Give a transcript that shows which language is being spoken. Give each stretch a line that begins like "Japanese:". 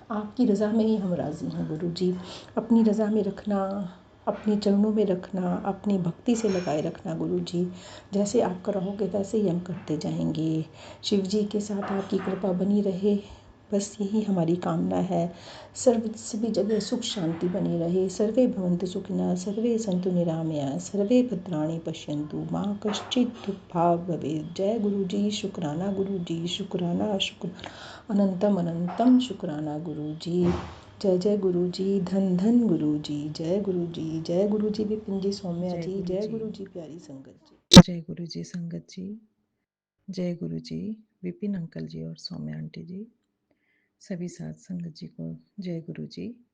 Hindi: आपकी रज़ा में ही हम राज़ी हैं गुरु जी। अपनी रज़ा में रखना, अपने चरणों में रखना, अपनी भक्ति से लगाए रखना गुरु जी। जैसे आप कराओगे वैसे ही हम करते जाएंगे। शिव जी के साथ आपकी कृपा बनी रहे, बस यही हमारी कामना है। सर्व सभी जगह सुख शांति बनी रहे।
Sanskrit: सर्वे भवन्तु सुखिनः, सर्वे सन्तु निरामया, सर्वे भद्राणि पश्यन्तु मा कश्चित् दुःखभाग् भवेत्।
Hindi: जय गुरु जी, शुक्राना गुरु जी, शुक्राना शुक्राना अनंतम अनंतम शुक्राना गुरु जी। जय जय गुरु जी, धन धन गुरु जी, जय गुरु जी, जय गुरु जी विपिन जी, सौम्या जी, जय गुरु जी प्यारी संगत जी। जय गुरु जी संगत जी, जय गुरु जी विपिन अंकल जी और सौम्या आंटी जी, सभी साथ संगत जी को जय गुरु जी।